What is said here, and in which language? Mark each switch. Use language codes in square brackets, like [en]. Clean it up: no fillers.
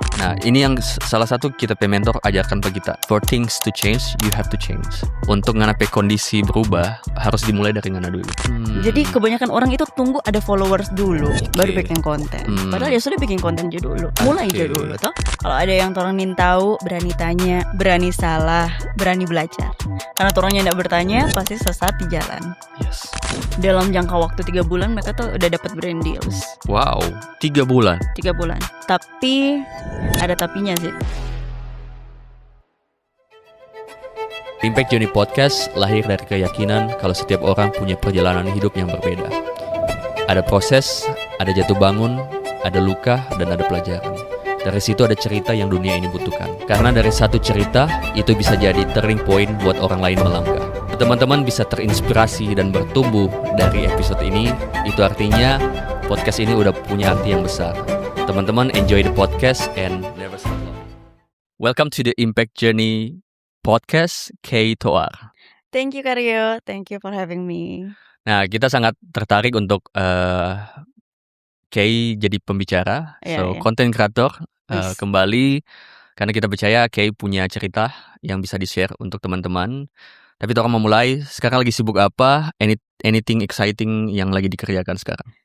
[id] Nah, ini yang salah satu kita mentor ajarkan ke kita. [en] For things to change, you have to change. [id] Untuk nganape kondisi berubah, harus dimulai dari ngana dulu. Jadi kebanyakan orang itu tunggu ada followers dulu, baru bikin konten. Padahal ya sudah bikin konten aja dulu, mulai aja dulu toh. Kalau ada yang orang ingin tahu, berani tanya, berani salah, berani belajar. Karena orangnya tidak bertanya, pasti sesat di jalan. [en] Yes. [id] Dalam jangka waktu 3 bulan mereka tuh udah dapat brand deals. Wow, 3 bulan. 3 bulan. Tapi ada tapinya sih. Impact Journey Podcast lahir dari keyakinan kalau setiap orang punya perjalanan hidup yang berbeda. Ada proses, ada jatuh bangun, ada luka, dan ada pelajaran. Dari situ ada cerita yang dunia ini butuhkan. Karena dari satu cerita, itu bisa jadi turning point buat orang lain melangkah. Teman-teman bisa terinspirasi dan bertumbuh dari episode ini. Itu artinya podcast ini udah punya arti yang besar. Teman-teman [en] enjoy the podcast and never stop learning. Welcome to the Impact Journey Podcast, Kay Toar. Thank you Karyo, thank you for having me. [id] Nah, kita sangat tertarik untuk Kay jadi pembicara, content creator kembali. Karena kita percaya Kay punya cerita yang bisa di-share untuk teman-teman. Tapi orang mau mulai, sekarang lagi sibuk apa? [en] Anything exciting [id] yang lagi dikerjakan sekarang?